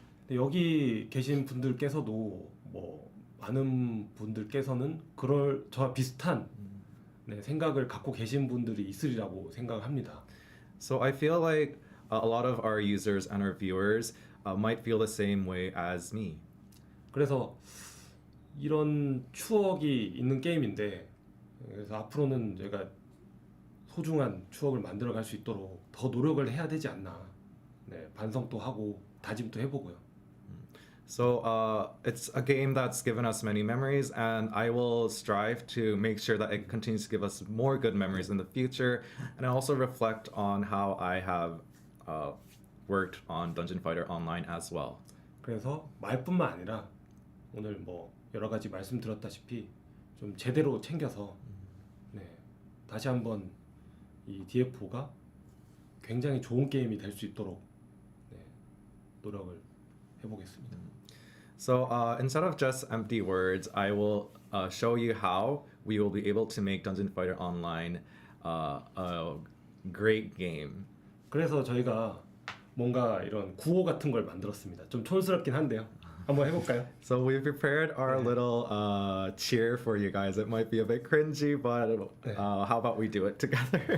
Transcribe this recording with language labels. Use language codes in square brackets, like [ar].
[ko] 여기 계신 분들께서도 뭐 많은 분들께서는 그럴 저와 비슷한 생각을 갖고 계신 분들이 있으리라고 생각을 합니다. [en] So I feel like a lot of our users and our viewers might feel the same way as me. [ko] 그래서 이런 추억이 있는 게임인데 그래서 앞으로는 제가 소중한 추억을 만들어갈 수 있도록 더 노력을 해야 되지 않나 네, 반성도 하고 다짐도 해보고요. [en] So it's a game that's given us many memories, and I will strive to make sure that it continues to give us more good memories in the future, and I also reflect on how I have worked on Dungeon Fighter Online as well. [ko] 그래서 말뿐만 아니라 오늘 뭐 여러 가지 말씀드렸다시피 좀 제대로 챙겨서 네, 다시 한번 이 DFO가 굉장히 좋은 게임이 될 수 있도록 네, 노력을 해보겠습니다. [en] So instead of just empty words, I will show you how we will be able to make Dungeon Fighter Online a great game. [ko] 그래서 저희가 뭔가 이런 구호 같은 걸 만들었습니다. 좀 촌스럽긴 한데요. 한번 해볼까요? [en] So we prepared our little cheer for you guys. It might be a bit cringy, but how about we do it together?